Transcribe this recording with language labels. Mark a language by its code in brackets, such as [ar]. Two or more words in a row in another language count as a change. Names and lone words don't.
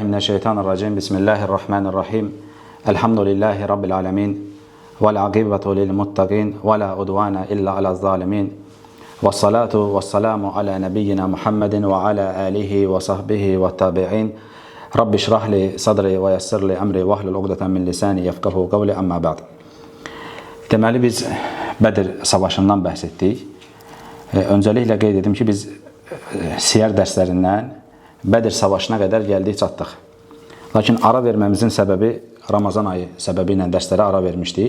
[ar] أعوذ بالله من الشيطان الرجيم. بسم الله الرحمن الرحيم. الحمد لله رب العالمين. والعاقبة للمتقين. ولا عدوان إلا على الظالمين. والصلاة والسلام على نبينا محمد وعلى آله وصحبه والتابعين. رب اشرح لي صدري ويسر لي أمري واحلل عقدة من لساني يفقهوا قولي أما بعد. [az] Deməli biz Bədir savaşından bəhs etdik. Öncəliklə qeyd edim ki, biz siyər dərslərindən Bədir savaşına qədər gəldik, çatdıq. Lakin ara verməmizin səbəbi Ramazan ayı səbəbi ilə dərslərə ara vermişdik.